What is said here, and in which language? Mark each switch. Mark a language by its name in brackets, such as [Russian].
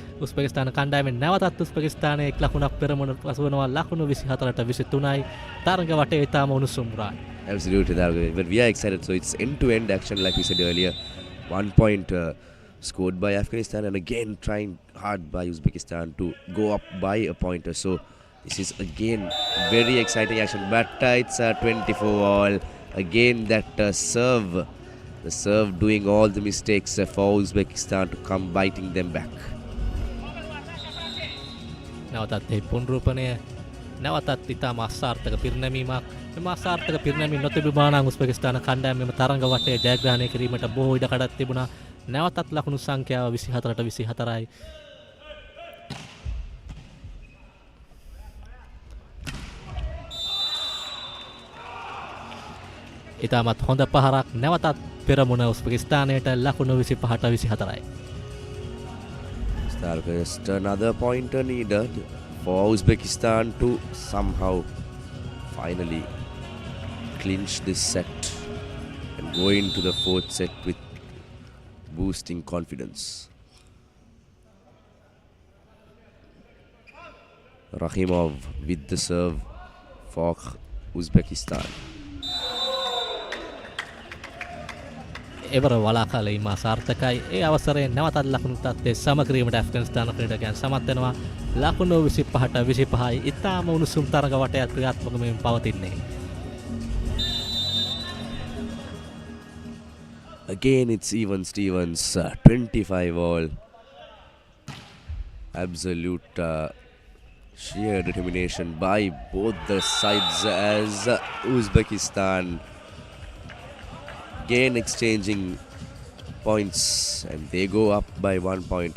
[Sinhala] උස්බෙකිස්තාන කණ්ඩායමෙන් නැවතත් උස්බෙකිස්තානයේ එක් ලකුණක් පෙරමුණ පසුවනවා. ලකුණු 24ට 23යි. තරග වටේ ඉතාම උණුසුම් රායි. [English] Absolutely, but we are excited. So it's end-to-end action, like we said earlier. 1 point scored by Afghanistan, and again trying hard by Uzbekistan to go up by a pointer. So this is again very exciting action. But it's a 24 all. Again that serve, the serve doing all the mistakes for Uzbekistan to come biting them back. [Sinhala] නැවතත් ඒ පුනරූපණය නැවතත් ඉතාම අසාර්ථක පිරිනැමීමක්. මෙම අසාර්ථක පිරිනැමීම නොතිබුණා නම් උස්බෙකිස්තාන කණ්ඩායම මෙම තරඟ වටේ ජයග්‍රහණය කිරීමට බොහෝ ඉඩකඩක් තිබුණා. නැවතත් ලකුණු සංඛ්‍යාව 24ට 24යි. ඉතාමත් හොඳ පහරක්. නැවතත් පෙරමුණ උස්බෙකිස්තානයට ලකුණු 25ට 24යි. [English] Just another pointer needed for Uzbekistan to somehow finally clinch this set and go into the fourth set with boosting confidence. Rahimov with the serve for Uzbekistan. [Sinhala] එවර වලාකාලීම අසාර්ථකයි. ඒ අවසරයෙන් නැවතත් ලකුණු තත්ත්වය සම කිරීමට ඇෆ්ගනිස්තාන ක්‍රීඩකයන් සමත් වෙනවා. ලකුණු 25ට 25යි. ඉතාම උණුසුම් තරග වටයක් ක්‍රියාත්මක වෙමින් පවතින්නේ. [English] Again it's even Stevens, 25 all. Absolute sheer determination by both the sides as Uzbekistan again exchanging points, and they go up by 1 point.